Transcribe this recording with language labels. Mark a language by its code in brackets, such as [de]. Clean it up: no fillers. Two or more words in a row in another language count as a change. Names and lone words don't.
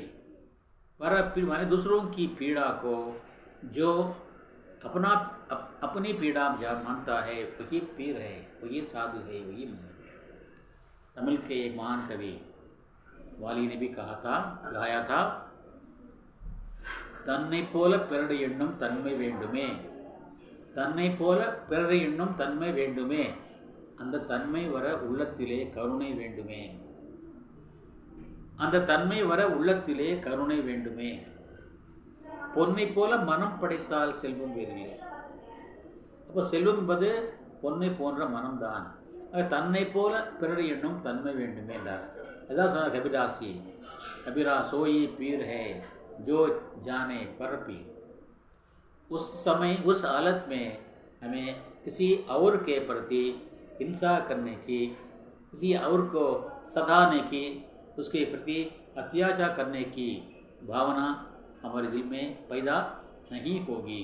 [hi] पर पीर माने दूसरों की पीड़ा को जो अपनी पीड़ा मानता है, वही पीर है, वही साधु है, वही मन है। तमिल के एक महान कवि वाली ने भी कहा था, गाया था, [ta] தன்னை போல பிறர் எண்ணும் தன்மை வேண்டுமே, தன்னை போல பிறர் எண்ணும் தன்மை வேண்டுமே, அந்த தன்மை வர உள்ளத்திலே கருணை வேண்டுமே, அந்த தன்மை வர உள்ளத்திலே கருணை வேண்டுமே. பொன்னை போல மனம் படைத்தால் செல்வம் வேறில்லை. அப்போ செல்வம் என்பது பொன்னை போன்ற மனம்தான். தன்னை போல பிறர் எண்ணும் தன்மை வேண்டுமே என்றார். அதான் சொன்னார் [hi] कबीरदासी, कबीरा सोई पीर है जो जाने पर पीर। उस समय, उस हालत में हमें किसी और के प्रति हिंसा करने की, किसी और को सताने की, उसके प्रति अत्याचार करने की भावना हमारे दिल में पैदा नहीं होगी।